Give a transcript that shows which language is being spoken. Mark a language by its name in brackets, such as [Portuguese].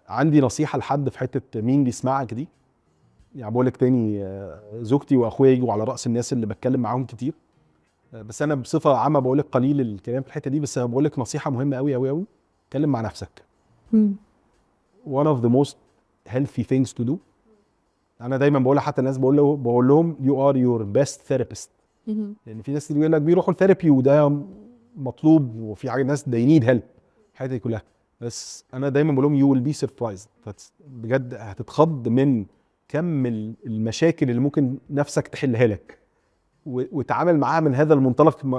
[Arabic] عندي نصيحه لحد في حته مين بيسمعك دي، يعني بقول لك تاني زوجتي واخويا يجوا على راس الناس اللي بتكلم معاهم كتير، بس انا بصفه عامه بقول لك قليل الكلام في الحته دي، بس بقول لك نصيحه مهمه قوي قوي قوي، اتكلم مع نفسك. [English] one of the most healthy things to do. [Arabic] انا دايما بقول حتى الناس بقول لهم [English] you are your best therapist. [Arabic] لان في ناس بيقول لك بيروحوا الثيرابي وده مطلوب، وفي ناس [English] they need help [Arabic] الحاجات دي كلها، بس انا دايما بقول لهم [English] you will be surprised. [Arabic] بجد هتتخض من كم المشاكل اللي ممكن نفسك تحلها لك وتعامل معاها من هذا المنطلق.